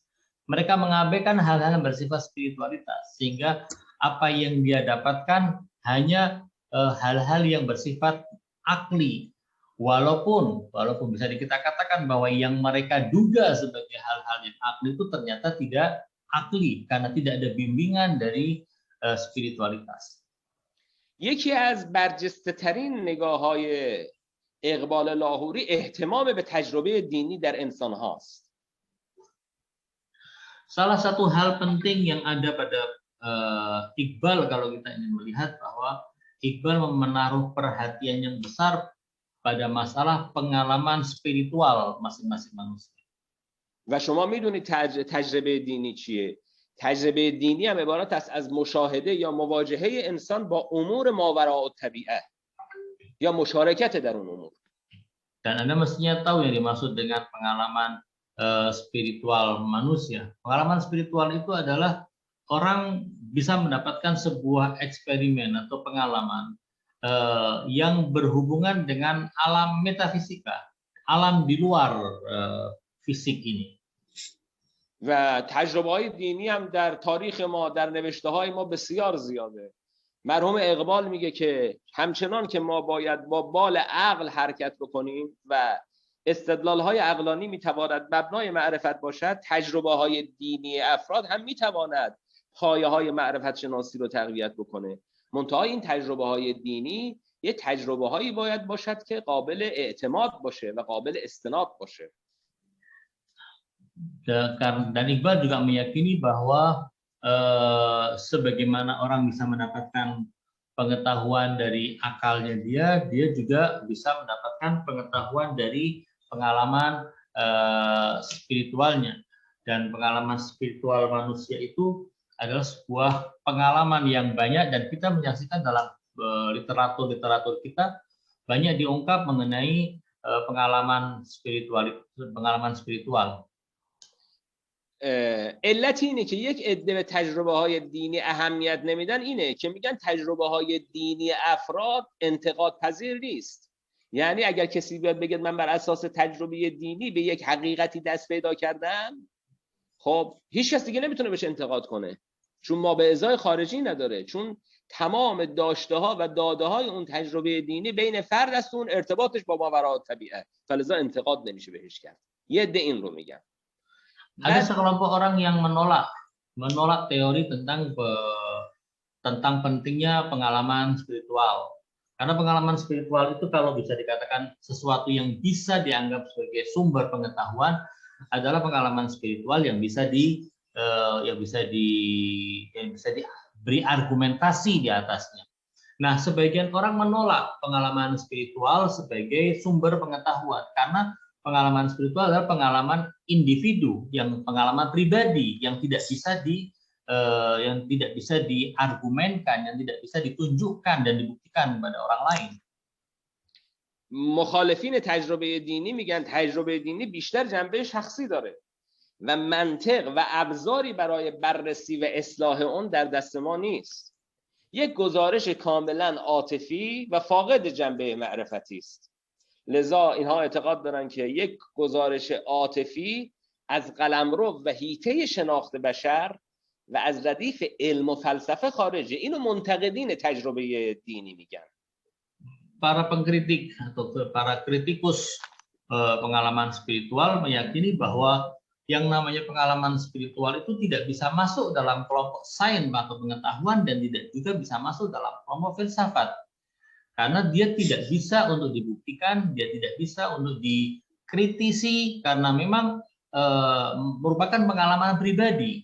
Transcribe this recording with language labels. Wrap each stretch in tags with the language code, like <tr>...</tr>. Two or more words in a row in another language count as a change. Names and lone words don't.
<id>Mereka mengabaikan hal-hal yang bersifat spiritualitas, sehingga apa yang dia dapatkan hanya hal-hal yang bersifat akli, walaupun bisa kita katakan bahwa yang mereka duga sebagai hal-hal yang akli itu ternyata tidak akli karena tidak ada bimbingan dari spiritualitas.</id> <fa>یکی از برجسته‌ترین نگاه‌های اقبال لاهوری اهتمام به تجربه دینی در انسان هاست.</fa> <id>Salah satu hal penting yang ada pada Iqbal kalau kita ingin melihat bahwa Iqbal menaruh perhatian yang besar pada masalah pengalaman spiritual masing-masing manusia.</id> <fa>و شما میدونید تجربه دینی چیه؟ تجربه دینی هم عبارت است از مشاهده یا مواجهه انسان با امور ماوراء الطبیعه یا مشارکت در اون امور.</fa> <id>Dan Anda mestinya tahu yang dimaksud dengan pengalaman spiritual manusia. Pengalaman spiritual itu adalah orang bisa mendapatkan sebuah eksperimen atau pengalaman yang berhubungan dengan alam metafisika, alam di luar fisik ini.</id> <fa>و تجربه‌های دینی هم در تاریخ ما، در نوشته‌های ما بسیار زیاده. مرحوم اقبال میگه که همچنان که ما باید با بال عقل حرکت بکنیم و استدلال‌های عقلانی میتواند مبنای معرفت باشد، تجربه‌های دینی افراد هم میتواند پایه‌های معرفت شناسی رو تقویت بکنه. منتها این تجربه‌های دینی یه تجربه‌هایی باید باشد که قابل اعتماد باشه و قابل استناد باشه.</fa> <id>Dan Iqbal juga meyakini bahwa sebagaimana orang bisa mendapatkan pengetahuan dari akalnya dia juga bisa mendapatkan pengetahuan dari pengalaman spiritualnya. Dan pengalaman spiritual manusia itu adalah sebuah pengalaman yang banyak, dan kita menyaksikan dalam literatur kita banyak diungkap mengenai pengalaman spiritual.</id> <fa>علت اینه که یک عده به تجربه های دینی اهمیت نمیدن اینه که میگن تجربه های دینی افراد انتقاد پذیر نیست. یعنی اگر کسی بیاد بگه من بر اساس تجربه دینی به یک حقیقتی دست پیدا کردم، خب هیچ کس دیگه نمیتونه بهش انتقاد کنه، چون ما به ازای خارجی نداره، چون تمام داشته ها و داده های اون تجربه دینی بین فرد است، اون ارتباطش با ماوراء طبیعه، فلذا انتقاد نمیشه بهش کرد. یه عده این رو میگن.</fa> <id>Ada sekelompok orang yang menolak teori tentang pentingnya pengalaman spiritual. Karena pengalaman spiritual itu kalau bisa dikatakan sesuatu yang bisa dianggap sebagai sumber pengetahuan adalah pengalaman spiritual yang bisa diberi argumentasi di atasnya. Nah, sebagian orang menolak pengalaman spiritual sebagai sumber pengetahuan karena pengalaman spiritual adalah pengalaman individu, yang pengalaman pribadi yang tidak bisa diargumenkan, yang tidak bisa ditunjukkan dan dibuktikan kepada orang lain.</id> <fa>مخالفین تجربه دینی میگن تجربه دینی بیشتر جنبه شخصی داره و منطق و ابزاری برای بررسی و اصلاح اون در دست ما نیست. یک گزارش کاملا عاطفی و فاقد جنبه معرفتی است. لذا اینها اعتقاد دارن که یک گزارش عاطفی از قلمرو و حیطه شناخت بشر و از ردیف علم و فلسفه خارجه. اینو منتقدین تجربه دینی میگن.</fa> <id>Para pengkritik atau para kritikus pengalaman spiritual meyakini bahwa yang namanya pengalaman spiritual itu tidak bisa masuk dalam kelompok sains atau pengetahuan dan tidak juga bisa masuk dalam kelompok filsafat. Karena dia tidak bisa untuk dibuktikan, dia tidak bisa untuk kritisi karena memang merupakan pengalaman pribadi.</id>